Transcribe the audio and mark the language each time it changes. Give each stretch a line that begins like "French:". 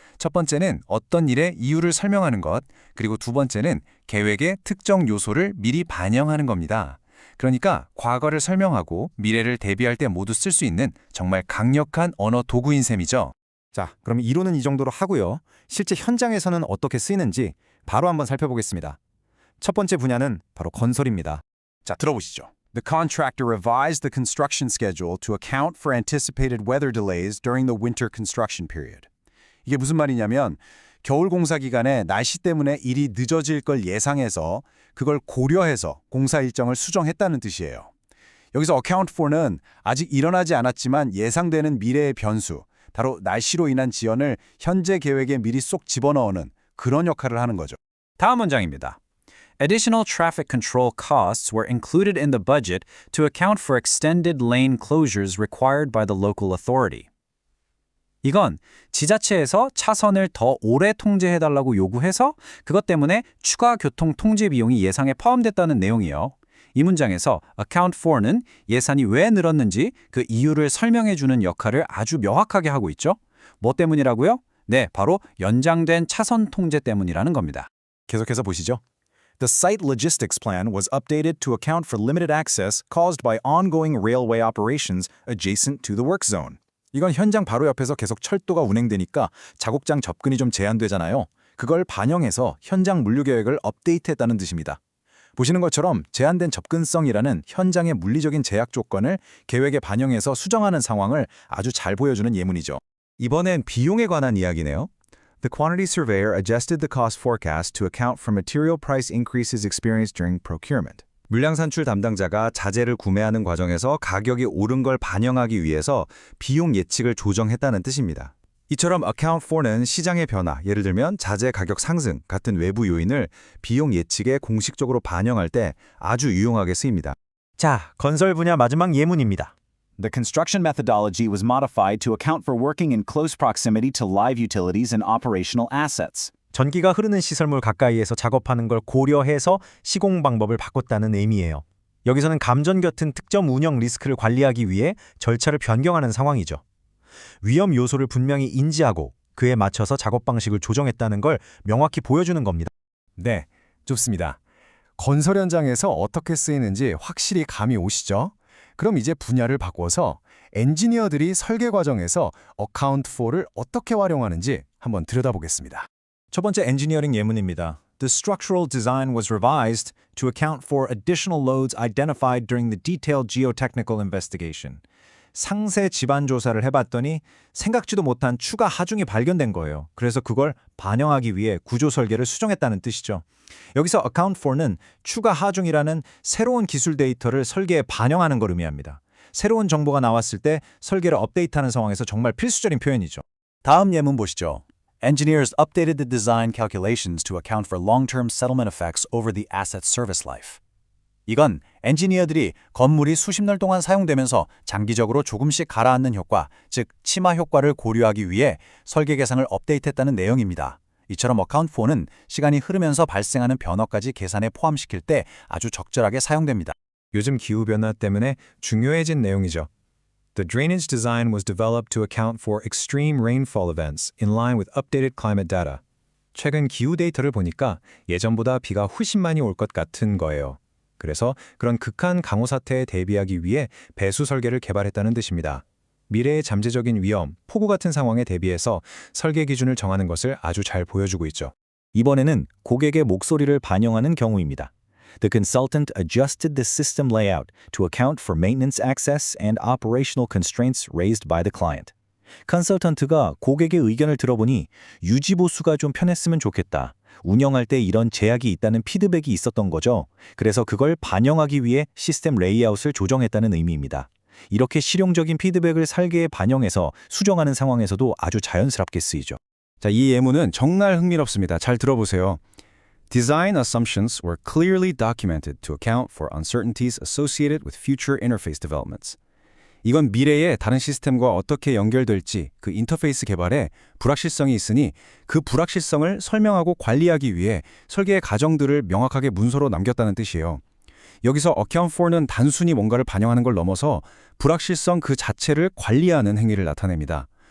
Korean: 첫 번째는 어떤 일의 이유를 설명하는 것, 그리고 두 번째는 계획의 특정 요소를 미리 반영하는 겁니다. 그러니까 과거를 설명하고 미래를 대비할 때 모두 쓸 수 있는 정말 강력한 언어 도구인 셈이죠. 자, 그럼 이론은 이 정도로 하고요. 실제 현장에서는 어떻게 쓰이는지 바로 한번 살펴보겠습니다. 첫 번째 분야는 바로 건설입니다. 자, 들어보시죠.
English: The contractor revised the construction schedule to account for anticipated weather delays during the winter construction period.
Korean: 이게 무슨 말이냐면 겨울 공사 기간에 날씨 때문에 일이 늦어질 걸 예상해서 그걸 고려해서 공사 일정을 수정했다는 뜻이에요. 여기서 account for는 아직 일어나지 않았지만 예상되는 미래의 변수, 바로 날씨로 인한 지연을 현재 계획에 미리 쏙 집어넣는 그런 역할을 하는 거죠. 다음 문장입니다.
English: Additional traffic control costs were included in the budget to account for extended lane closures required by the local authority.
Korean: 이건 지자체에서 차선을 더 오래 통제해달라고 요구해서 그것 때문에 추가 교통 통제 비용이 예상에 포함됐다는 내용이요. 이 문장에서 account for는 예산이 왜 늘었는지 그 이유를 설명해주는 역할을 아주 명확하게 하고 있죠. 뭐 때문이라고요? 네, 바로 연장된 차선 통제 때문이라는 겁니다. 계속해서 보시죠.
English: The site logistics plan was updated to account for limited access caused by ongoing railway operations adjacent to the work zone.
Korean: 이건 현장 바로 옆에서 계속 철도가 운행되니까 작업장 접근이 좀 제한되잖아요. 그걸 반영해서 현장 물류 계획을 업데이트했다는 뜻입니다. 보시는 것처럼 제한된 접근성이라는 현장의 물리적인 제약 조건을 계획에 반영해서 수정하는 상황을 아주 잘 보여주는 예문이죠. 이번엔 비용에 관한 이야기네요.
English: The quantity surveyor adjusted the cost forecast to account for material price increases experienced during procurement.
Korean: 물량 산출 담당자가 자재를 구매하는 과정에서 가격이 오른 걸 반영하기 위해서 비용 예측을 조정했다는 뜻입니다. 이처럼 account for는 시장의 변화, 예를 들면 자재 가격 상승 같은 외부 요인을 비용 예측에 공식적으로 반영할 때 아주 유용하게 쓰입니다. 자, 건설 분야 마지막 예문입니다.
English: The construction methodology was modified to account for working in close proximity to live utilities and operational assets.
Korean: 전기가 흐르는 시설물 가까이에서 작업하는 걸 고려해서 시공 방법을 바꿨다는 의미예요. 여기서는 감전 같은 특정 운영 리스크를 관리하기 위해 절차를 변경하는 상황이죠. 위험 요소를 분명히 인지하고 그에 맞춰서 작업 방식을 조정했다는 걸 명확히 보여주는 겁니다. 네, 좋습니다. 건설 현장에서 어떻게 쓰이는지 확실히 감이 오시죠? 그럼 이제 분야를 바꿔서 엔지니어들이 설계 과정에서 account for를 어떻게 활용하는지 한번 들여다보겠습니다. 첫 번째 엔지니어링 예문입니다.
English: The structural design was revised to account for additional loads identified during the detailed geotechnical investigation.
Korean: 상세 지반 조사를 해봤더니 생각지도 못한 추가 하중이 발견된 거예요. 그래서 그걸 반영하기 위해 구조 설계를 수정했다는 뜻이죠. 여기서 account for는 추가 하중이라는 새로운 기술 데이터를 설계에 반영하는 걸 의미합니다. 새로운 정보가 나왔을 때 설계를 업데이트하는 상황에서 정말 필수적인 표현이죠. 다음 예문 보시죠.
English: Engineers updated the design calculations to account for long-term settlement effects over the asset's service life.
Korean: 이건 엔지니어들이 건물이 수십 년 동안 사용되면서 장기적으로 조금씩 가라앉는 효과, 즉 치마 효과를 고려하기 위해 설계 계상을 업데이트했다는 내용입니다. 이처럼 account for는 시간이 흐르면서 발생하는 변화까지 계산에 포함시킬 때 아주 적절하게 사용됩니다. 요즘 기후변화 때문에 중요해진 내용이죠.
English: The drainage design was developed to account for extreme rainfall events in line with updated climate data.
Korean: 최근 기후 데이터를 보니까 예전보다 비가 훨씬 많이 올 것 같은 거예요. 그래서 그런 극한 강우 사태에 대비하기 위해 배수 설계를 개발했다는 뜻입니다. 미래의 잠재적인 위험, 폭우 같은 상황에 대비해서 설계 기준을 정하는 것을 아주 잘 보여주고 있죠. 이번에는 고객의 목소리를 반영하는 경우입니다.
English: The consultant adjusted the system layout to account for maintenance access and operational constraints raised by the client.
Korean: 컨설턴트가 고객의 의견을 들어보니 유지 보수가 좀 편했으면 좋겠다. 운영할 때 이런 제약이 있다는 피드백이 있었던 거죠. 그래서 그걸 반영하기 위해 시스템 레이아웃을 조정했다는 의미입니다. 이렇게 실용적인 피드백을 설계에 반영해서 수정하는 상황에서도 아주 자연스럽게 쓰이죠. 자, 이 예문은 정말 흥미롭습니다. 잘 들어보세요.
English: Design assumptions were clearly documented to account for uncertainties associated with future interface developments.
Korean: 이건 미래의 다른 시스템과 어떻게 연결될지 그 인터페이스 개발에 불확실성이 있으니 그 불확실성을 설명하고 관리하기 위해 설계의 과정들을 명확하게 문서로 남겼다는 뜻이에요. 여기서 account for는 단순히 뭔가를 반영하는 걸 넘어서 불확실성 그 자체를 관리하는 행위를 나타냅니다.